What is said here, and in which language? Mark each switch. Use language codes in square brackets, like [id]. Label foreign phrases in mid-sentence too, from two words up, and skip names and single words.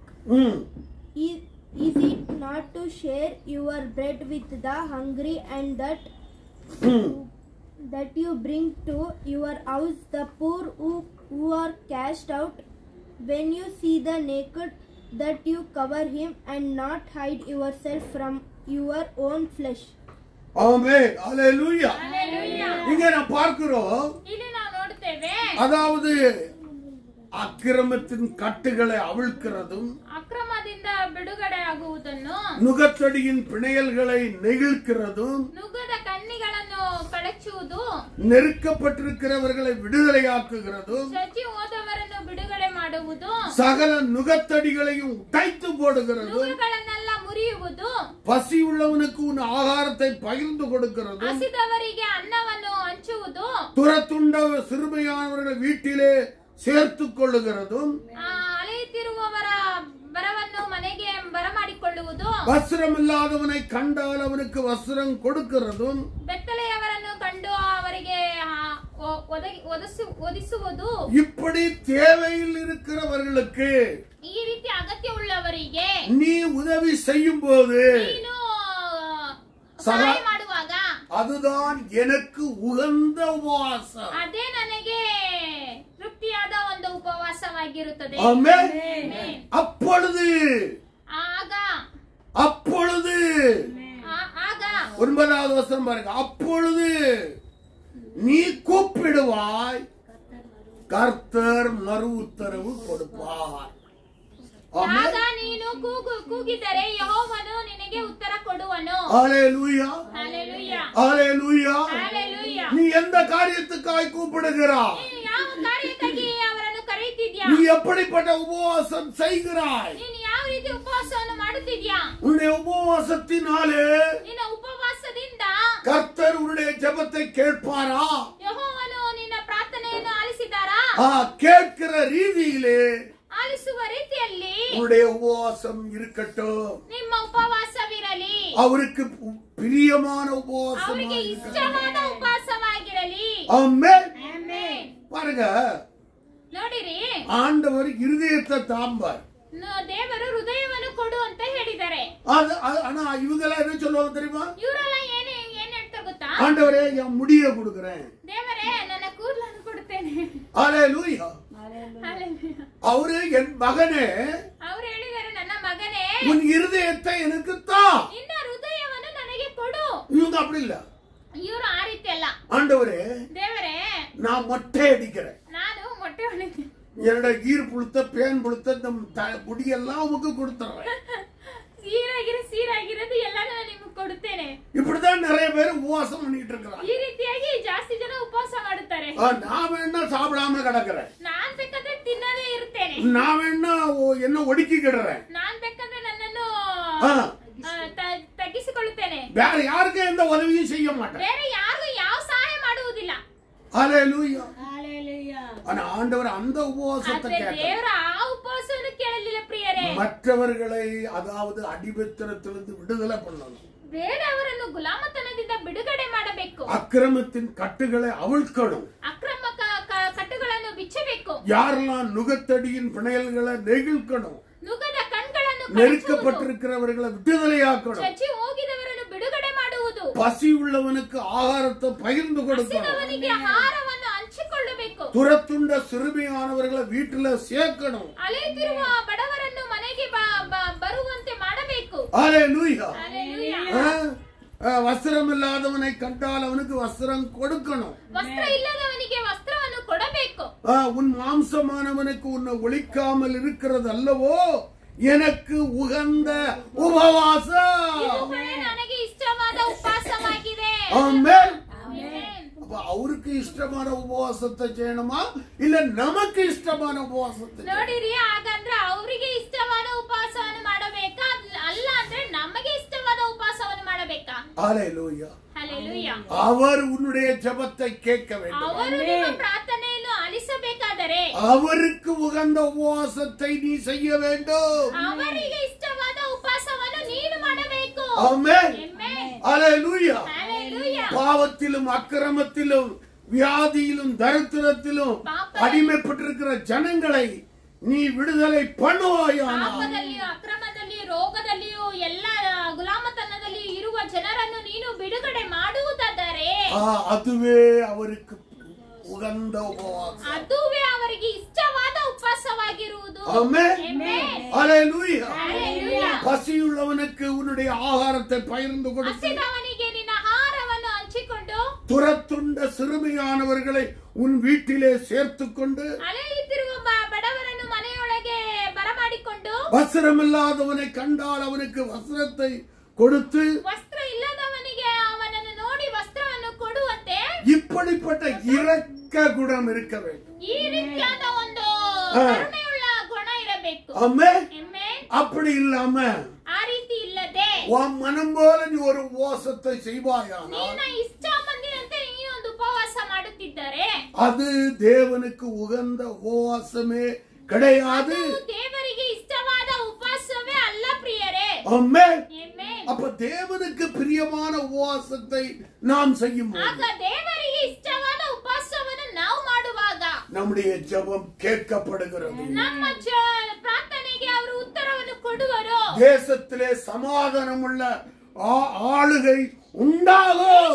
[en] Is it not to share your bread with the hungry, and that to your house the poor who are cast out. When you see the naked, that you cover him and not hide yourself from your own flesh. [ta] ஆமென். ஹalleluya. [kn] Hallelujah. [ta] இங்க நான் பார்க்கிறோம், [kn] ಇಲ್ಲಿ ನಾವು ನೋಡ್ತೇವೆ [ta] அதாவது அக்கிரமத்தின் கட்டுகளை அவிழ்க்கிறதும், [kn] ಅಕ್ರಮದಿಂದ ಬಿಡುಗಡೆ ಆಗುವುದನ್ನು, [ta] நுகத்தடியின் பிணையல்களை நெகிழ்க்கிறதும், [kn] ನುಗ್ಗದ ಕಣ್ಣಿಗಳನ್ನು ಕಳಚುವುದು, [ta] நெருக்கப்பட்டிருக்கிறவர்களை விடுதலையாக்குகிறதும், [kn] ಚಚ್ಚಿ ಹೋದವರನ್ನು ಬಿಡುಗಡೆ ಮಾಡುವುದು, [ta] சகல நுகத்தடிகளையும் உடைத்து போடுகிறதும், [kn] ನುಗ್ಗಗಳನ್ನೆಲ್ಲ ಮುರಿಯುವುದು, [ta] பசி உள்ளவனுக்கு உன் ஆகாரத்தை பகிர்ந்து கொடுக்கிறதும், [kn] ಹಸಿದವರಿಗೆ ಅನ್ನವನ್ನು ಹಂಚುವುದು, [ta] துரத்துண்ட சிறுமையானவர்களை வீட்டிலே சேர்த்துக் கொள்ளுகிறதும், [kn] ಅಲೆಯುತ್ತಿರುವವರ ಬರವನ್ನು ಮನೆಗೆ ಬರಮಾಡಿಕೊಳ್ಳುವುದು, [ta] வஸ்திரமில்லாதவனை கண்டால் அவனுக்கு வஸ்திரம் கொடுக்கிறதும், [kn] ಬೆತ್ತಲೆಯವರನ್ನು ಕಂಡು ಅವರಿಗೆ ಒದಿಸುವುದು, [ta] இப்படி தேவையில் இருக்கிறவர்களுக்கு [kn] ಈ ರೀತಿ ಅಗತ್ಯ ಉಳ್ಳವರಿಗೆ [ta] நீ உதவி செய்யும் போது [kn] ನೀನು ಸಹಾಯ ಮಾಡುವಾಗ [ta] அதுதான் எனக்கு உகந்த உபவாசம். [kn] ಅದೇ ನನಗೆ ತೃಪ್ತಿಯಾದ ಒಂದು ಉಪವಾಸವಾಗಿರುತ್ತದೆ. [ta] ஆமென். [kn] ಆಮೆನ್. [ta] அப்பொழுது [kn] ಆಗ [ta] அப்பொழுது [kn] ಆಗ [ta] 9வது வசனம் பாருங்க. அப்பொழுது நீ கூப்பிடுவாய், கர்த்தர் மறு உத்தரவு கொடுப்பார். ஆமென். [kn] ಆಗ ನೀನು ಕೂಗಿದರೆ ಯೆಹೋವನು ನಿನಗೆ ಉತ್ತರ ಕೊಡುವನು. [ta] ஹalleluya. [kn] ಹಲ್ಲೆಲೂಯಾ. [ta] ஹalleluya. [kn] ಹಲ್ಲೆಲೂಯಾ. [ta] நீ எந்த காரியத்துக்காய் கூப்பிடுகிறாய்? [kn] ನೀನು ಯಾವ ಕಾರ್ಯಕ್ಕಾಗಿ ಅವರನ್ನು ಕರೆಯುತ್ತಿದ್ಯಾ? [ta] நீ எப்படிப்பட்ட உபவாசம் செய்கிறாய்? [kn] ನೀನು ಯಾವ ರೀತಿ ಉಪವಾಸವನ್ನು ಮಾಡುತ್ತಿದ್ಯಾ? [ta] உன்னுடைய உபவாசத்தினாலே [kn] ನಿನ್ನ ಉಪವಾಸದಿಂದ [ta] கர்த்தர் உன்னுடைய ஜெபத்தை கேட்பாரா? [kn] ಯೆಹೋವನು ನಿನ್ನ ಪ್ರಾರ್ಥನೆಯನ್ನು ಆಲಿಸಿದಾರಾ? [ta] கேட்கிற ரீதியிலே [kn] ಆಲಿಸುವ ರೀತಿಯಲ್ಲಿ [ta] உன்னுடைய உபவாசம் இருக்கட்டும். [kn] ನಿಮ್ಮ ಉಪವಾಸವಿರಲಿ. [ta] அவருக்கு பிரியமான உபவாசம். [kn] ಅವರಿಗೆ ಇಷ್ಟವಾದ ಉಪವಾಸವಾಗಿರಲಿ. [ta] ஆமென். [kn] ಆಮೆನ್. [ta] பாருங்க, [kn] ನೋಡಿರಿ, [ta] ஆண்டவர் இருதயத்தை தாம்பார். [kn] ದೇವರು ಹೃದಯವನ್ನು ಕೊಡು ಅಂತ ಹೇಳಿದ್ದಾರೆ. [ta] ஆனா இவங்கெல்லாம் என்ன சொல்லுவாங்க தெரியுமா? [kn] ಇವರೆಲ್ಲ ಏನ್ ಹೇಳ್ತಾರೆ ಗೊತ್ತಾ? [ta] ஆண்டவரே என் முடிய கொடுக்கிறேன். [kn] ದೇವರೇ ನನ್ನ ಕೂದಲನ್ನು ಕೊಡುತ್ತೇನೆ. [ta] ஹalleluya. [kn] ಹಲ್ಲೆಲೂಯಾ. [ta] அவரு என் மகனே, [kn] ಅವರು ಹೇಳಿದ್ದಾರೆ, ನನ್ನ மகನೇ, [ta] உன் இருதயத்தை எனக்கு தா. [kn] ನಿನ್ನ ಹೃದಯವನ್ನು ನನಗೆ ಕೊಡು. [ta] இவங்க அப்படி இல்ல. [kn] ಇವರು ಆ ರೀತಿ ಅಲ್ಲ. [ta] ஆண்டவரே [kn] ದೇವರೇ, [ta] நான் மொட்டை அடிக்கிறேன், [kn] ನಾನು ಮೊಟ್ಟೆ ಹೊಡಿತೀನಿ, [ta] என்னோட ஈர் புழுத்த பேன் புழுத்த முடியெல்லாம் உமக்கு கொடுத்துறேன். [kn] ಸೀರಾಗಿರೋದು ಎಲ್ಲಾನು ನಾನು ನಿಮಗೆ ಕೊಡುತ್ತೇನೆ. [ta] இப்படிதான் நிறைய பேர் உபவாசம் பண்ணிட்டு இருக்கிறாங்க. [kn] ಈ ರೀತಿಯಾಗಿ ಜಾಸ್ತಿ ಜನ ಉಪವಾಸ ಮಾಡುತ್ತಾರೆ. [ta] நான் வேணா சாப்பிடாம கிடக்குறேன், [kn] ನಾನ್ ಬೇಕಾದ್ರೆ ತಿನ್ನದೇ ಇರ್ತೇನೆ, [ta] நான் வேணா என்ன ஒடுக்கிக்கிடுறேன், [kn] ನಾನ್ ಬೇಕಾದ್ರೆ ನನ್ನನ್ನು [ta] ஆ, [kn] ತಗ್ಗಿಸಿಕೊಳ್ಳುತ್ತೇನೆ, [ta] வேற யாருக்கும் எந்த உதவியும் செய்ய மாட்டேன். [kn] ಬೇರೆ ಯಾರಿಗೂ ಯಾವ ಸಹಾಯ ಮಾಡುವುದಿಲ್ಲ. [ta] ஹalleluya. ஆனா ஆண்டவர் அந்த உபவாசத்தை [kn] ಆದ್ರೆ [ta] கேட்டார். [kn] ದೇವರ ಆ ಉಪವಾಸವನ್ನು ಕೇಳಲಿಲ್ಲ ಪ್ರಿಯರೇ. [ta] மற்றவர்களை அதாவது அடிமைத்தனத்திலிருந்து விடுதலை பண்ணணும், [kn] ಬೇರೆಯವರನ್ನು ಗುಲಾಮತನದಿಂದ ಬಿಡುಗಡೆ ಮಾಡಬೇಕು, [ta] அக்கிரமத்தின் கட்டுகளை அவிழ்க்கணும், [kn] ಅಕ್ರಮ ಕಟ್ಟುಗಳನ್ನು ಬಿಚ್ಚಬೇಕು, [ta] யாரெல்லாம் நுகத்தடியின் பிணையல்களை நெகிழ்க்கணும், [kn] ನುಗ್ಗದ ಕಣ್ಗಳನ್ನು ಕಳಚುವುದು, [ta] நெருக்கப்பட்டிருக்கிறவர்களை விடுதலையாக்கணும், [kn] ಚಚ್ಚಿ ಹೋಗಿದವರನ್ನು ಬಿಡುಗಡೆ ಮಾಡುವುದು, [ta] பசி உள்ளவனுக்கு ஆகாரத்தை பகிர்ந்து கொடுக்கணும், [kn] ಹಸಿದವನಿಗೆ ಆಹಾರವನ್ನು ಹಂಚಿಕೊಳ್ಳಬೇಕು, [ta] துரத்துண்ட சிறுமியானவர்களை வீட்டுல சேர்க்கணும். [kn] ಅಲೆಯುತ್ತಿರುವ ಬಡವರನ್ನು ಮನೆಗೆ ಬರುವಂತೆ ಮಾಡಬೇಕು. [ta] ஹalleluya. [kn] ಹಲ್ಲೆಲೂಯಾ. [ta] வஸ்திரம் இல்லாதவனை கண்டால் அவனுக்கு வஸ்திரம் கொடுக்கணும். [kn] ವಸ್ತ್ರ ಇಲ್ಲದವನಿಗೆ ವಸ್ತ್ರವನ್ನು ಕೊಡಬೇಕು. [ta] உன் மாம்சமானவனுக்கு உன்னை ஒழிக்காமல் இருக்கிறது அல்லவோ எனக்கு உகந்த உபவாசம். [kn] ಇದುವೇ ನನಗೆ ಇಷ್ಟವಾದ ಉಪವಾಸವಾಗಿದೆ. [ta] ஆமென். [kn] ಆಮೆನ್. [ta] அப்ப அவருக்கு இஷ்டமான உபவாசத்தை செய்யணுமா இல்ல நமக்கு இஷ்டமான உபவாசத்தை? [kn] ನೋಡಿರಿ, ಹಾಗಂದ್ರೆ ಅವರಿಗೆ ಇಷ್ಟವಾದ ಉಪವಾಸವನ್ನು ಮಾಡಬೇಕಾ, ಅಲ್ಲ ಅಂದ್ರೆ ನಮಗೆ ಇಷ್ಟವಾದ ಉಪವಾಸವನ್ನು ಮಾಡಬೇಕಾ? [ta] ஹalleluya. [kn] ಹಲ್ಲೆಲೂಯಾ. [ta] அவர் உன்னுடைய ஜெபத்தை கேட்க வேண்டும். [kn] ಅವರು ನಿಮ್ಮ ಪ್ರಾರ್ಥನೆಯನ್ನು ಆಲಿಸಬೇಕಾದರೆ [ta] அவருக்கு உகந்த உபவாசத்தை நீ செய்ய வேண்டும். [kn] ಅವರಿಗೆ ಇಷ್ಟವಾದ ಉಪವಾಸವನ್ನು ನೀನು ಮಾಡಬೇಕು. [ta] ஆமென். [kn] ಆಮೆನ್. [ta] ஹalleluya. [kn] ಹಲ್ಲೆಲೂಯಾ. [ta] பாவத்திலும் அக்கிரமத்திலும் வியாதியிலும் தரித்திரத்திலும் அடிமைப்பட்டிருக்கிற ஜனங்களை நீ விடுதலை பண்ணுவாயானால் [kn] ಪಾಪದಲ್ಲಿಯೂ ಅಕ್ರಮದಲ್ಲಿಯೂ ರೋಗದಲ್ಲಿಯೂ ಎಲ್ಲ ಗುಲಾಮತನದಲ್ಲಿ ಇರುವ ಜನರನ್ನು ನೀನು ಬಿಡುಗಡೆ ಮಾಡುವುದಾದರೆ [ta] அதுவே அவருக்கு ಉಗಂದ ಉಪವಾಸ [kn] ಅದುವೇ ಅವರಿಗೆ ಇಷ್ಟವಾದ ಉಪವಾಸವಾಗಿರುವುದು. ಆಮೆನ್. ಹಲ್ಲೆಲೂಯಾ. ಹಲ್ಲೆಲೂಯಾ. [ta] பசியுள்ளவனுக்கு உன்னுடைய ஆகாரத்தை பகிர்ந்து கொடு. [kn] ಹಸಿದವನಿಗೆ ನಿನ್ನ ಆಹಾರವನ್ನು ಹಂಚಿಕೊಂಡು, [ta] துரத்துண்ட சிறுமியானவர்களை உன் வீட்டிலே சேர்த்துக்கொண்டு, [kn] ಅಲೆಯುತ್ತಿರುವ ಬಡವರನ್ನು ಮನೆಯೊಳಗೆ ಬರಮಾಡಿಕೊಂಡು, [ta] வஸ்திரமில்லாதவனை கண்டால் அவனுக்கு வஸ்திரத்தை கொடுத்து, [kn] ವಸ್ತ್ರ ಇಲ್ಲದವನಿಗೆ ಅವನನ್ನು ನೋಡಿ ವಸ್ತ್ರವನ್ನು ಕೊಡುವಂತೆ [ta] இப்படிப்பட்ட இரக்க குணம் இருக்க வேண்டும். [kn] ಈ ರೀತಿಯಾದ ಒಂದು ಕರುಣೆಯುಳ್ಳ ಗುಣ ಇರಬೇಕು. [ta] ஆமென். [kn] ಆಮೆನ್. [ta] அப்படி இல்லாம [kn] ಆ ರೀತಿ ಇಲ್ಲದೆ [ta] உன் மனம் போல நீ ஒரு உபவாசத்தை செய்வாயானால் [kn] ನಿನ್ನ ಇಷ್ಟ ಬಂದಿರಂತೆ ನೀ ಒಂದು ಉಪವಾಸ ಮಾಡುತ್ತಿದ್ದರೆ [ta] அது தேவனுக்கு உகந்த உபவாசமே கிடையாது. [kn] ದೇವರಿಗೆ ಇಷ್ಟವಾದ ಉಪವಾಸವೇ ಅಲ್ಲ ಪ್ರಿಯರೇ. [ta] ஆமென். [kn] ಆಮೆನ್. [ta] அப்ப தேவனுக்கு பிரியமான உபவாசத்தை நாம் செய்யும் [kn] ಆಗ ದೇವರಿಗೆ ಇಷ್ಟವಾದ ಉಪವಾಸವನ್ನು ನಾವು ಮಾಡುವಾಗ [ta] நம்முடைய ஜெபம் கேட்கப்படுகிறது. [kn] ನಮ್ಮ ಪ್ರಾರ್ಥನೆಗೆ ಅವರು ಉತ್ತರವನ್ನು ಕೊಡುವರು. [ta] தேசத்திலே சமாதானமுள்ள ஆளுகை உண்டாகும்.